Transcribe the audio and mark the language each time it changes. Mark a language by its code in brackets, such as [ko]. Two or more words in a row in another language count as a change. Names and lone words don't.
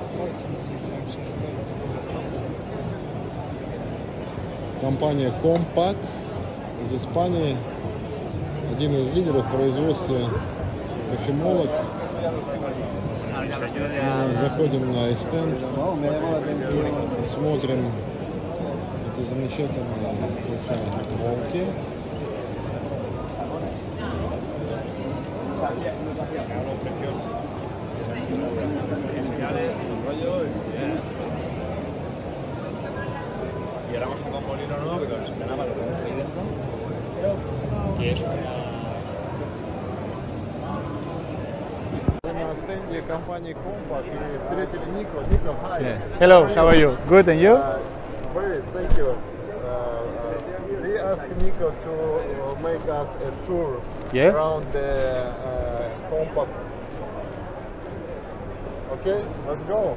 [ru] Компания Compak из Испании, один из лидеров в производстве кофемолок. Мы заходим на их стенд, смотрим эти замечательные кофемолки. [es] Y ahora vamos a un molino nuevo, pero nos ganaba lo que vemos ahí dentro, que es [ru] На стенде компании Compak и встретили Nico. Nico, hi. [en] Yeah. Hello, how are you? Good, and you? Very, thank you. We asked Nico to make us a tour Yes. around the Compak. Okay, let's go.